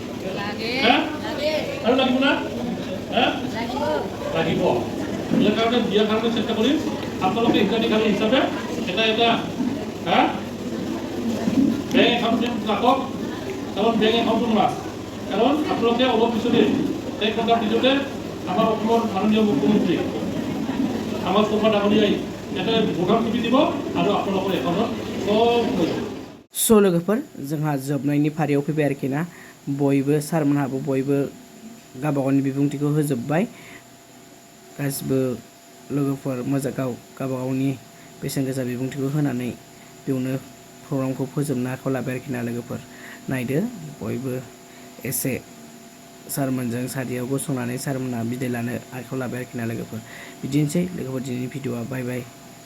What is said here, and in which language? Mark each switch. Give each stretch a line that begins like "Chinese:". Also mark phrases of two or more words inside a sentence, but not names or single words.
Assamese: আৰু লাগিব না লাগিব ইয়াৰ কাৰণে দিয়াৰ কাৰণে চেষ্টা কৰিম আপোনালোকে হিতাধিকাৰী হিচাপে এটা
English: bank account
Assamese: ৰাখক কাৰণ বেংক একাউণ্টটো মাছ কাৰণ আপোনালোকে অলপ পিছতে 1 ঘণ্টাৰ পিছতে আমাৰ অসমৰ মাননীয় মুখ্যমন্ত্ৰী আমাৰ শৰ্মা ডাঙৰীয়াই এটা ভোটাৰ টিপি দিব আৰু আপোনালোকৰ একাউণ্টত সব হৈ যাব
Bodo: स' लोगोफोर जोंहा जोबनायनि फारियाव फैबाय आरोखि ना बयबो सारमोनहाबो बयबो गावबा गावनि बिबुंथिखौ होजोब्बाय गासिबो लोगोफोर मोजां गावबा गावनि बेसेन गोसा बिबुंथिखौ होनानै बेयावनो प्रग्रामखौ फोजोबनो आखायाव लाबाय आरोखि ना लोगोफोर नायदो बयबो एसे सारमोनजों सारियाव गसंनानै सारमोनहा बिदाय लानो आखायाव लाबाय आरोखि ना लोगोफोर बिदिनोसै लोगोफोर दिनैनि भिडिअ'आ
English: bye bye